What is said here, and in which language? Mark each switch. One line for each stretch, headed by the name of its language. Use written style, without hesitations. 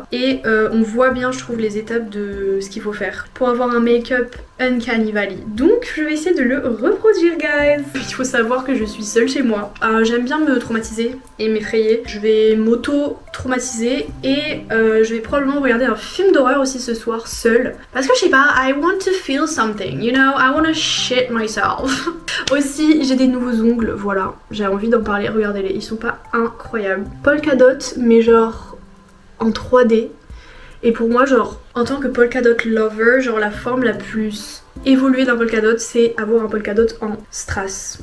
French: Et on voit bien je trouve les étapes de ce qu'il faut faire pour avoir un make-up Uncanny Valley. Donc je vais essayer de le reproduire guys. Il faut savoir que je suis seule chez moi. J'aime bien me traumatiser et m'effrayer. Je vais m'auto-traumatiser et je vais probablement regarder un film d'horreur aussi ce soir seule. Parce que je sais pas,
English: I want to feel something, you know, I want to shit myself.
French: Aussi j'ai des nouveaux ongles, voilà. J'ai envie d'en parler, regardez-les, ils sont pas incroyables. Polka dot mais genre en 3D. Et pour moi, genre, en tant que polka dot lover, genre la forme la plus évoluée d'un polka dot, c'est avoir un polka dot en strass.